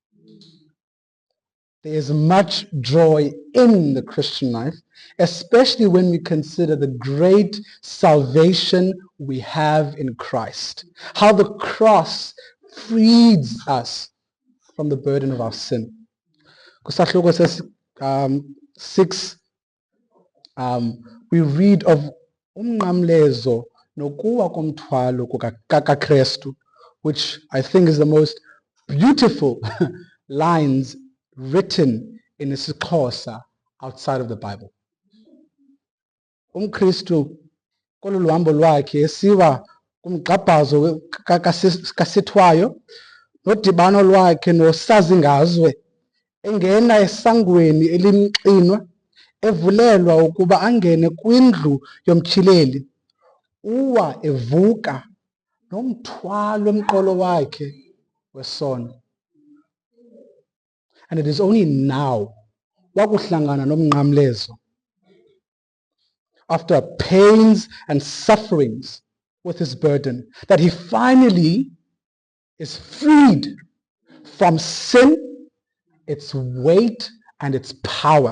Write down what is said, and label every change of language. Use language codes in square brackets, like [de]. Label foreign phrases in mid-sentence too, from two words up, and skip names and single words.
[en] There is much joy in the Christian life, especially when we consider the great salvation we have in Christ. How the cross frees us from the burden of our sin. [xh] Kusahluko 6, [en] we read of [xh] umnqamlezo nokuwa komthwalo kaKristu, [en] which I think is the most beautiful lines written in isiXhosa outside of the Bible. [xh] UmKristu kolu luhambo lwakhe esiwa kumgqabhazo kasithwayo nodibano lwakhe nosazingazwe, engena esangweni elimxinwa, evulelwa ukuba angene kwindlu yomtyhileli, uwa evuka nomthwalo emqolo wakhe wesono. [en] And it is only now, [xh] wakuhlangana nomnqamlezo, [en] after pains and sufferings with his burden, that he finally is freed from sin, its weight, and its power.